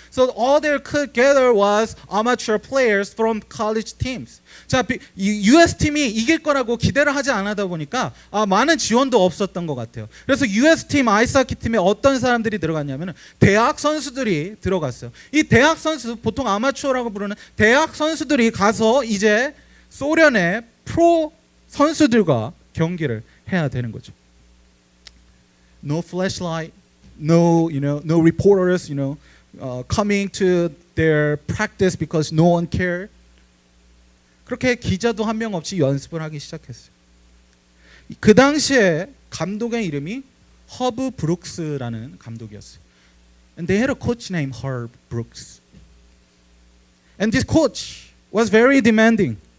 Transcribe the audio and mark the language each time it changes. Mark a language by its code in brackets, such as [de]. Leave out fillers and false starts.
[en] So all they could gather was amateur players from college teams. [ko] 자, US 팀이 이길 거라고 기대를 하지 않았다 보니까 많은 지원도 없었던 것 같아요. 그래서 US 팀 아이스하키 팀에 어떤 사람들이 들어갔냐면 대학 선수들이 들어갔어요. 이 대학 선수, 보통 아마추어라고 부르는 대학 선수들이 가서 이제 소련의 프로 선수들과 경기를 해야 되는 거죠. [en] No flashlight, no reporters, coming to their practice because no one cared. [ko] 그렇게 기자도 한 명 없이 연습을 하기 시작했어요. 그 당시에 감독의 이름이 허브 브룩스라는 감독이었어요. [en] And they had a coach named Herb Brooks. And this coach was very demanding.